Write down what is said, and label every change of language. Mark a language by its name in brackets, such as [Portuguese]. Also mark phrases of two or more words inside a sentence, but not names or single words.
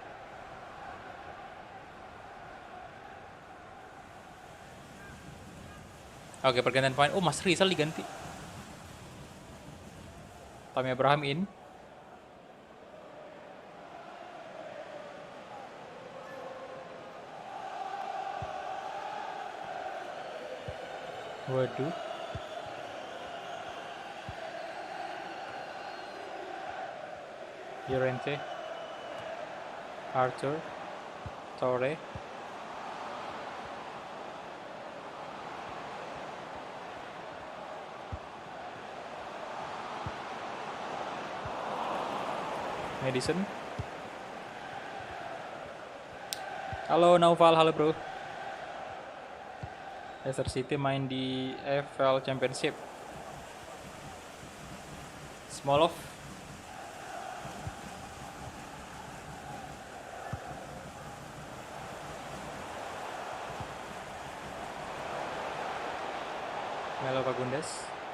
[Indonesian] Oke, pergantian pemain. Oh, Mas Rizal diganti. Tammy Abraham in. Waduh. Llorente. Arthur. Torre. Madison. Halo Naufal, halo bro. Leicester City main di FL Championship. Smolov. Melo Fagundes.